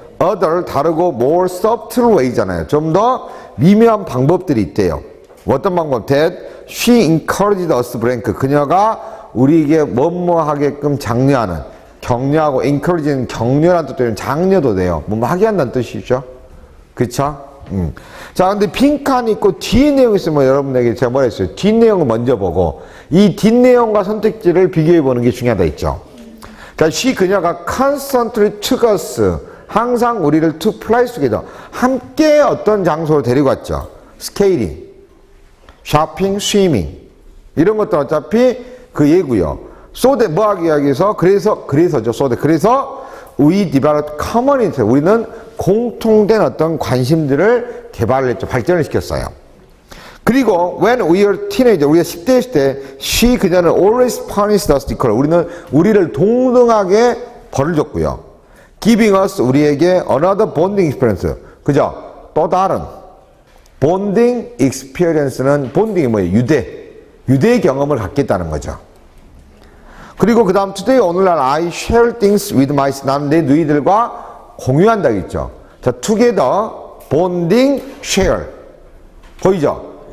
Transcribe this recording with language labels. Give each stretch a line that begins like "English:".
English: other,
Korean: 다르고
English: more subtle way잖아요.
Korean: 좀 더 미묘한 방법들이 있대요. 어떤 방법?
English: that she encouraged us blank.
Korean: 그녀가 우리에게 뭐뭐하게끔 장려하는, 격려하고 encourage는 격려란 뜻도 되는 장려도 돼요. 뭐뭐 하게 한다는 뜻이죠. 그쵸? 자, 근데 빈칸이 있고 뒤에 내용이 있으면 여러분에게 제가 뭐라 했어요? 뒷내용을 먼저 보고 이 뒷내용과 선택지를 비교해 보는 게 중요하다 했죠. 자, 그녀가
English: constantly took us,
Korean: 항상 우리를
English: to place together,
Korean: 함께 어떤 장소로 데리고 갔죠. 스케이팅, 쇼핑, 스위밍 이런 것도 어차피 그 예고요. so that 뭐 하기 위해서 그래서죠. so that 그래서
English: we developed common interest,
Korean: 우리는 공통된 어떤 관심들을 개발을 했죠. 발전을 시켰어요. 그리고
English: when we were teenager,
Korean: 우리가 10대였을 때 그녀는
English: always punished us equally,
Korean: 우리를 동등하게 벌을 줬고요.
English: giving us,
Korean: 우리에게
English: another bonding experience,
Korean: 그죠? 또 다른 bonding experience는 bonding이 뭐예요? 유대 경험을 갖겠다는 거죠. 그리고 그 다음 today, 오늘날
English: I share things with my,
Korean: 나는 내 누이들과 공유한다고 했죠. 자, together, bonding, share. 보이죠?